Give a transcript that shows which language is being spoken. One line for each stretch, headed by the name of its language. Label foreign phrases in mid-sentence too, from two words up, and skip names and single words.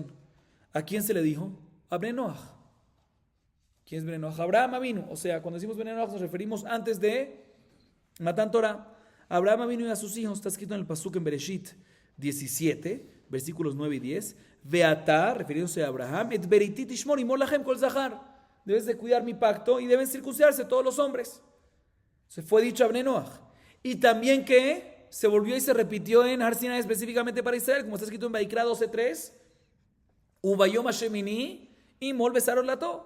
Spanish: ¿A quién se le dijo? A Bnei Noach. ¿Quién es Bnei Noach? Abraham Avinu. O sea, cuando decimos Bnei Noach nos referimos antes de
Hebrew: מתן תורה.
Spanish: Abraham Avinu y a sus hijos, está escrito en el Pasuk en Bereshit 17, versículos 9 y 10. Beatá, refiriéndose a Abraham,
Hebrew: את בריתי תשמר המול לכם כל זכר.
Spanish: Debes de cuidar mi pacto y deben circuncidarse todos los hombres. Se fue dicho a Bnei Noach. Y también que se volvió y se repitió en Har Sinai específicamente para Israel, como está escrito en Vaikra 12:3.
Hebrew: וביום השמיני ימול בשר ערלתו.